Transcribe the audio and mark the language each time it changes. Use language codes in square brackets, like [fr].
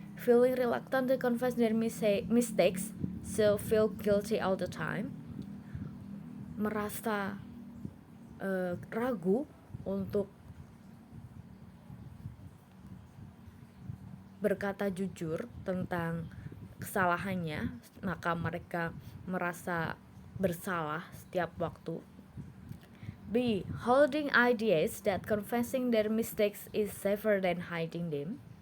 [en] Feeling reluctant to confess their mistakes, so feel guilty all the time. [id] Merasa ragu untuk berkata jujur tentang kesalahannya, maka mereka merasa bersalah setiap waktu. B. [en] Holding ideas that confessing their mistakes is safer than hiding them.